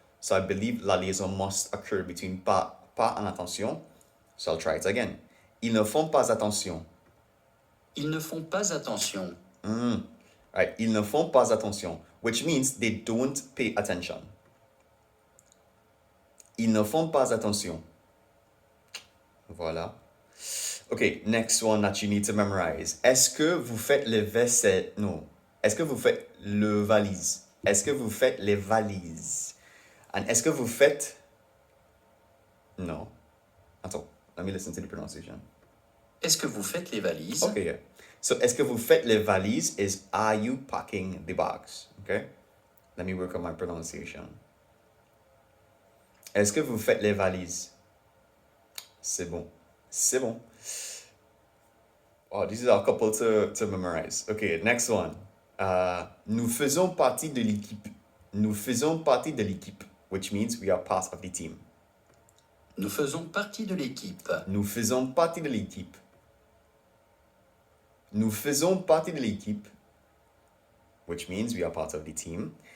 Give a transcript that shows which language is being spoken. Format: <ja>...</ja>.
<en>So I believe la liaison must occur between pas and attention. So I'll try it again.</en> <fr>Ils ne font pas attention. Ils ne font pas attention.</fr> <en>Right,</en> <fr>ils ne font pas attention,</fr> <en>which means they don't pay attention.</en> <fr>Ils ne font pas attention. Voilà.</fr> <en>Okay, next one that you need to memorize.</en> <fr>Est-ce que vous faites les vaisselles? No. Est-ce que vous faites le valise? Est-ce que vous faites les valises? And est-ce que vous faites...</fr> <en>No.</en> <fr>Attends,</fr> <en>let me listen to the pronunciation.</en> <fr>Est-ce que vous faites les valises?</fr> <en>Okay, yeah. So,</en> <fr>est-ce que vous faites les valises</fr> <en>is are you packing the bags? Okay? Let me work on my pronunciation.</en> <fr>Est-ce que vous faites les valises? C'est bon. C'est bon.</fr> <en>Oh, this is a couple to memorize. Okay, next one.</en> <fr>Nous faisons partie de l'équipe. Nous faisons partie de l'équipe,</fr> <en>which means we are part of the team.</en> <fr>Nous faisons partie de l'équipe. Nous faisons partie de l'équipe. Nous faisons partie de l'équipe,</fr> <en>which means we are part of the team.</en>